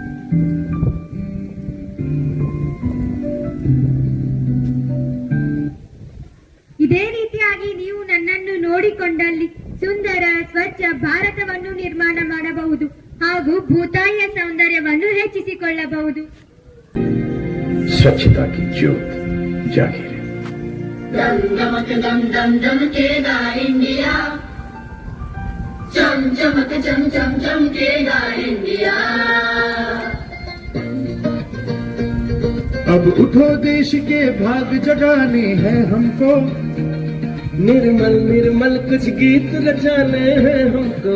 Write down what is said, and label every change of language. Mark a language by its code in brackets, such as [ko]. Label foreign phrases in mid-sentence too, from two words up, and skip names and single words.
[kn] ಇದೇ ರೀತಿಯಾಗಿ ನೀವು ನನ್ನನ್ನು ನೋಡಿಕೊಂಡಲ್ಲಿ ಸುಂದರ ಸ್ವಚ್ಛ ಭಾರತವನ್ನು ನಿರ್ಮಾಣ ಮಾಡಬಹುದು ಹಾಗೂ ಭೂತಾಯಿಯ ಸೌಂದರ್ಯವನ್ನು ಹೆಚ್ಚಿಸಿಕೊಳ್ಳಬಹುದು. [hi] स्वच्छता की ज्योत जागी रहे. दम दमक दम दम दमकेगा इंडिया, चम चमक चम चम चमकेगा इंडिया. अब उठो देश के भाग जगाने हैं हमको, निर्मल निर्मल कुछ गीत रचाने हैं हमको.